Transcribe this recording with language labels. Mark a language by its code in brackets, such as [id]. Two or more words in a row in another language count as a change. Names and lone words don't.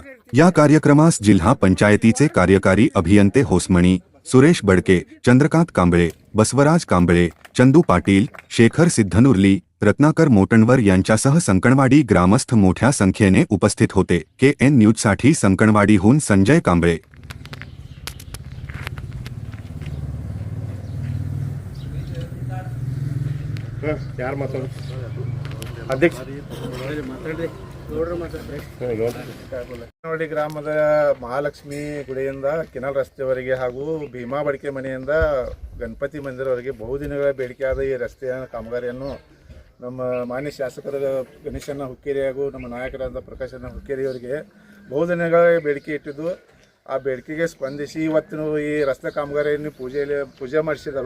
[mr] या कार्यक्रमास जिल्हा पंचायतीचे कार्यकारी अभियंते होसमणी, सुरेश बडके, चंद्रकांत कांबळे, बसवराज कांबळे, चंदू पाटील, शेखर सिद्धनुर्ली, रत्नाकर मोटणवर यांच्यासह संकणवाडी ग्रामस्थ मोठ्या संख्येने उपस्थित होते। केएन न्यूजसाठी संकणवाडीहून संजय कांबळे। [kn] अध्यक्ष ಸಂಕಣವಾಡಿ ಗ್ರಾಮದ ಮಹಾಲಕ್ಷ್ಮಿ ಗುಡಿಯಿಂದ ಕೆನಾಲ್ ರಸ್ತೆವರೆಗೆ ಹಾಗೂ ಭೀಮಾ ಬಡಿಕೆ ಮನೆಯಿಂದ ಗಣಪತಿ ಮಂದಿರವರೆಗೆ ಬಹುದಿನಗಳ ಬೇಡಿಕೆಯಾದ ಈ ರಸ್ತೆಯ ಕಾಮಗಾರಿಯನ್ನು ನಮ್ಮ ಮಾನ್ಯ ಶಾಸಕರ ಗಣೇಶಣ್ಣ ಹುಕ್ಕೇರಿ ಹಾಗೂ ನಮ್ಮ ನಾಯಕರಾದ ಪ್ರಕಾಶಣ್ಣ ಹುಕ್ಕೇರಿಯವರಿಗೆ ಬಹುದಿನಗಳ ಬೇಡಿಕೆ ಇಟ್ಟಿದ್ದು ಆ ಬೇಡಿಕೆಗೆ ಸ್ಪಂದಿಸಿ ಇವತ್ತಿನ ಈ ರಸ್ತೆ ಕಾಮಗಾರಿಯನ್ನು ಪೂಜೆ ಮಾಡಿಸಿದರು।